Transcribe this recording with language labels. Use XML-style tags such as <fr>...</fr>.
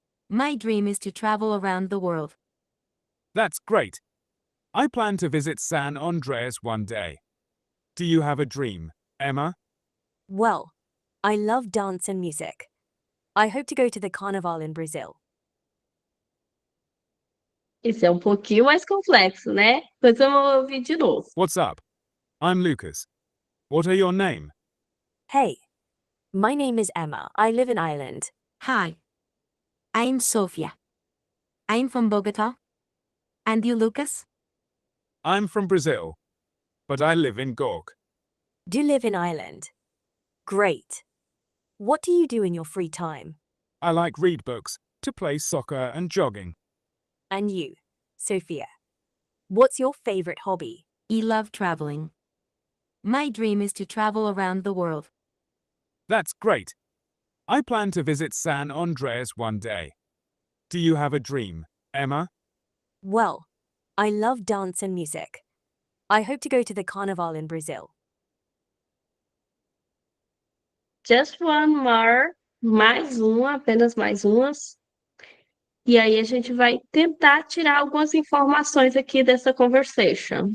<en>My dream is to travel around the world. That's great. I plan to visit San Andreas one day. Do you have a dream, Emma? Well, I love dance and music. I hope to go to the Carnival in Brazil.</en> <pt>Esse é um pouquinho mais complexo, né? Depois vamos ouvir de novo.</pt> <en>What's up? I'm Lucas. What are your name? Hey, my name is Emma. I live in Ireland. Hi, I'm Sofia. I'm from Bogota. And you, Lucas? I'm from Brazil, but I live in Gork. Do you live in Ireland? Great. What do you do in your free time? I like read books, to play soccer and jogging. And you, Sophia? What's your favorite hobby? I love traveling. My dream is to travel around the world. That's great. I plan to visit San Andreas one day. Do you have a dream, Emma? Well, I love dance and music. I hope to go to the Carnival in Brazil. Just one more.</en> <pt>Mais uma, apenas mais umas. E aí a gente vai tentar tirar algumas informações aqui dessa conversation.</pt>